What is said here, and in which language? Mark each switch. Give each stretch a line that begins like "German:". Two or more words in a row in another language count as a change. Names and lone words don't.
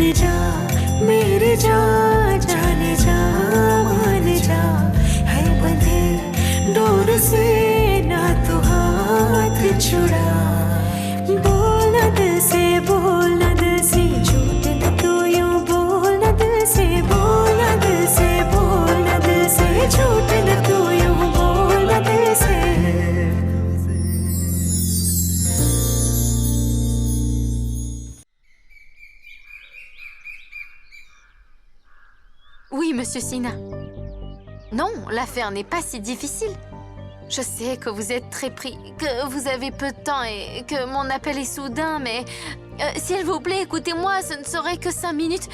Hindi: जा मेरे जा जाने जा मान जा है बंधे डोर से ना तू हाथ छुड़ा बोलना दिल से बोलना दिल से झूठ न तू यूं बोलना दिल से बोलना दिल से बोलना दिल से झूठ न तू यूं बोलना दिल से
French: Oui, monsieur Sina. Non, l'affaire n'est pas si difficile. Je sais que vous êtes très pris, que vous avez peu de temps et que mon appel est soudain, mais s'il vous plaît, écoutez-moi, ce ne serait que 5 minutes.